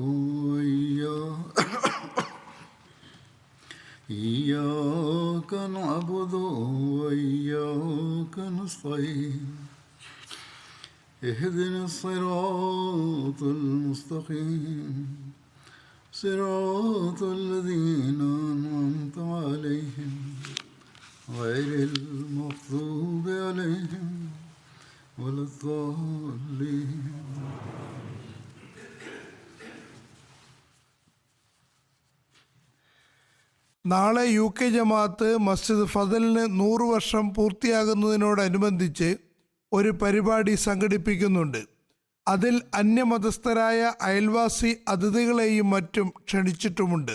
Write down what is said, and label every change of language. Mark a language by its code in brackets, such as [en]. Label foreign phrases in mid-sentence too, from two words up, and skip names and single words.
[ar] إياك نعبد وإياك نستعين اهدنا الصراط المستقيم صراط الذين أنعمت عليهم غير المغضوب عليهم ولا الضالين. [ml] നാളെ UK ജമാഅത്ത് മസ്ജിദ് ഫദലിന് 100 വർഷം പൂർത്തിയാകുന്നതിനോടനുബന്ധിച്ച് ഒരു പരിപാടി സംഘടിപ്പിക്കുന്നുണ്ട്. അതിൽ അന്യമതസ്ഥരായ അയൽവാസി അതിഥികളെയും മറ്റും ക്ഷണിച്ചിട്ടുമുണ്ട്.